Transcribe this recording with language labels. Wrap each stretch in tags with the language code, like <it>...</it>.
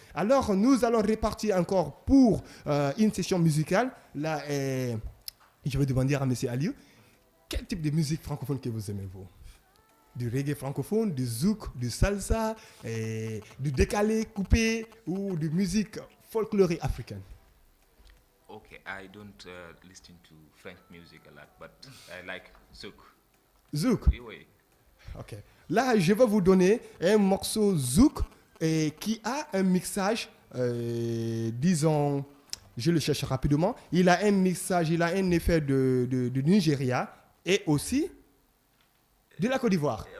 <fr>Alors, nous allons répartir encore pour une session musicale. Là, je vais demander à M. Aliou, quel type de musique francophone que vous aimez, vous? Du reggae francophone, du zouk, du salsa, du décalé coupé ou de musique folklorique africaine?</fr> <en>Okay, I don't listen to French music a lot, but I like zouk.</en> <fr>Zouk. Oui. Ok. Là, je vais vous donner un morceau zouk qui a un mixage, disons, je le cherche rapidement. Il a un mixage, il a un effet de Nigeria et aussi de la Côte d'Ivoire.</fr>